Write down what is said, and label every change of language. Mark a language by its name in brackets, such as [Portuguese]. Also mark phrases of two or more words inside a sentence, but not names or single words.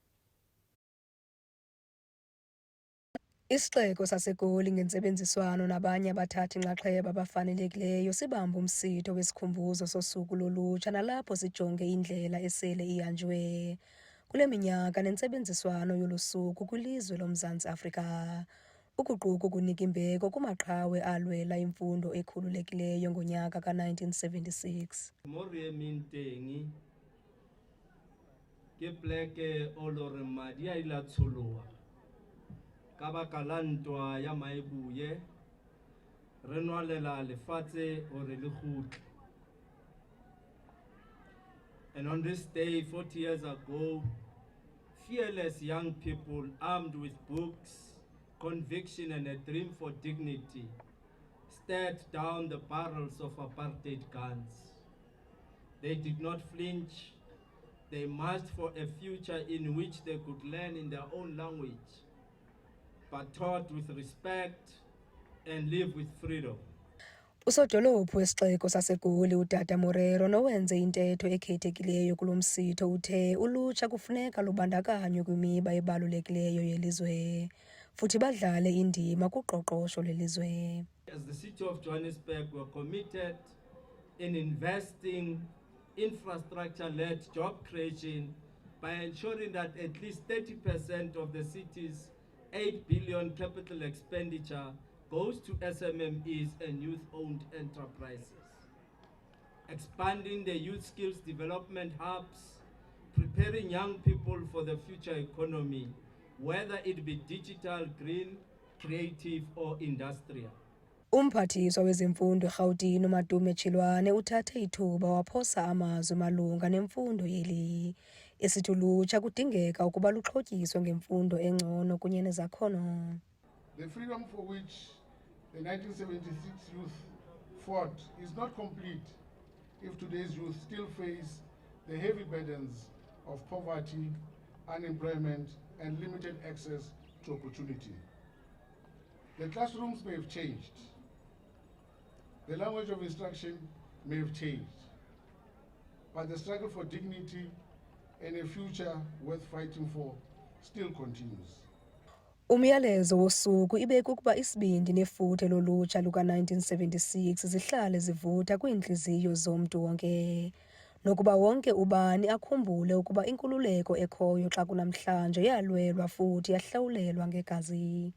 [Xhosa] Isixeko saseGoli ngentsebenziswano nabanye abathathi inxaxheba abafanelekileyo sibamba umsitho wesikhumbuzo sosuku lolutsha nalapho sijonge indlela esele ihanjwe kule minyaka nentsebenziswano yolu suku kwilizwe loMzantsi Afrika, ukuquka ukunika imbeko kumaqhawe alwela imfundo ekhululekileyo ngonyaka ka-1976. [Southern Sotho] Ke pleke o lore madi a ila tsholoha ka baka la ntwa ya Maebuye re nwalela lefatshe hore le kgutle. [English] And on this day 40 years ago, fearless young people armed with books, conviction and a dream for dignity stared down the barrels of apartheid guns. They did not flinch. They marched for a future in which they could learn in their own language, but taught with respect and live with freedom. [Xhosa] Usodolophu wesixeko saseGoli uTata Morero nowenze intetho ekhethekileyo kulo msitho uthe ulutsha kufuneka lubandakanywe kwimiba ebalulekileyo yelizwe futhi badlale indima kuqoqosho lwelizwe. [English] As the city of Johannesburg, we're committed in investing infrastructure-led job creation by ensuring that at least 30% of the city's 8 billion capital expenditure goes to SMMEs and youth-owned enterprises. Expanding the youth skills development hubs, preparing young people for the future economy, whether it be digital, green, creative or industrial. [Xhosa] Umphathiswa wezemfundo eRhawutini uMadume Tshilwane uthathe ithuba waphosa amazwi malunga nemfundo yeli. Esithi ulutsha kudingeka ukuba luxhotyiswe ngemfundo engcono kunye nezakhono. [English] The freedom for which the 1976 youth fought is not complete if today's youth still face the heavy burdens of poverty, unemployment and limited access to opportunity. The classrooms may have changed. The language of instruction may have changed, but the struggle for dignity and a future worth fighting for still continues. [Xhosa] Umyalezo wosuku ibe kukuba isibindi nefuthe lolutsha luka-1976 zihlale zivutha kwiintliziyo zomntu wonke, nokuba wonke ubani akhumbule ukuba inkululeko ekhoyo xa kunamhlanje yalwelwa futhi yahlawulelwa ngegazi.